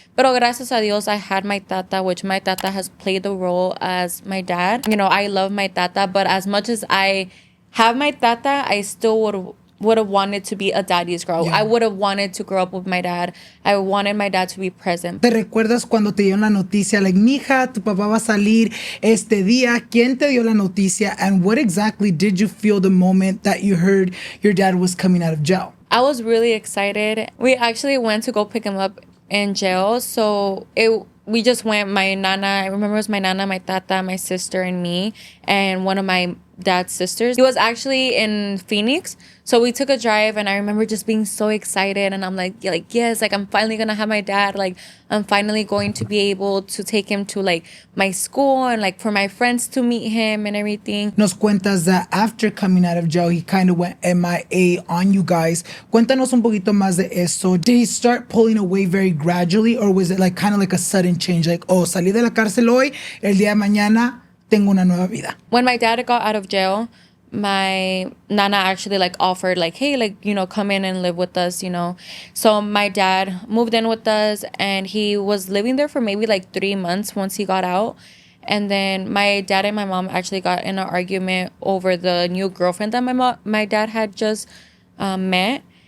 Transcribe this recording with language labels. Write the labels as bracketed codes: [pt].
[es] Pero gracias a Dios, [en] I had my tata, which my tata has played the role as my dad. I love my tata, but as much as I have my tata, I still would have wanted to be a daddy's girl. I would have wanted to grow up with my dad. I wanted my dad to be present. [es] ¿Te recuerdas cuando te dieron la noticia? Like, mija, tu papá va a salir este día. ¿Quién te dio la noticia? [en] And what exactly did you feel the moment that you heard your dad was coming out of jail? I was really excited. We actually went to go pick him up in jail. So we just went, my nana, I remember it was my nana, my tata, my sister, and me, and one of my dad's sisters. He was actually in Phoenix. So we took a drive, and I remember just being so excited. And I'm like, yes, like I'm finally going to have my dad. Like I'm finally going to be able to take him to like my school, and like for my friends to meet him and everything. [es] Nos cuentas [en] that after coming out of jail, he kind of went MIA on you guys. [es] Cuéntanos un poquito más de eso. [en] Did he start pulling away very gradually, or was it like kind of like a sudden change? [es] Like, oh, salí de la cárcel hoy, el día de mañana tengo una nueva vida. [en] When my dad got out of jail, my nana actually like offered like, hey, like, come in and live with us, So my dad moved in with us, and he was living there for maybe like 3 months once he got out. And then my dad and my mom actually got in an argument over the new girlfriend that my dad had just met.